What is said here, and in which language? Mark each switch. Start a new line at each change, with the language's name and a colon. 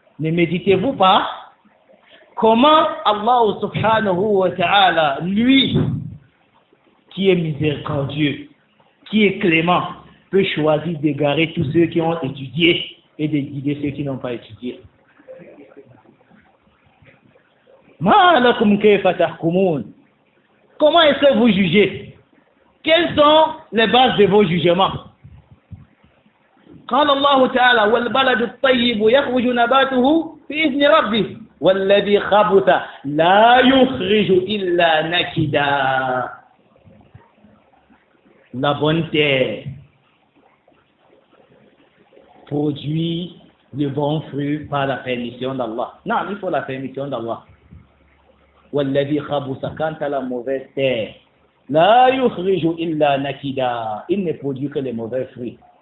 French: Ne méditez-vous pas comment Allah
Arabic: subhanahu wa ta'ala,
French: lui, qui est miséricordieux, qui est clément, peut choisir d'égarer tous ceux qui ont étudié et de guider ceux qui n'ont pas étudié.
Arabic: Ma lakum kayfa tahkumun?
French: Comment est-ce que vous jugez? Quelles sont les bases de vos jugements?
Arabic: قال الله تعالى والبلد الطيب يخرج نباته بإذن ربه والذي خبث لا يخرج إلا نكدا.
French: La bonne terre produit le bon fruit par la permission d'Allah. Non, il faut la permission d'Allah.
Arabic: والذي خبث,
French: quant à la mauvaise terre,
Arabic: لا يخرج إلا نكدا,
French: il ne produit que les mauvais fruits.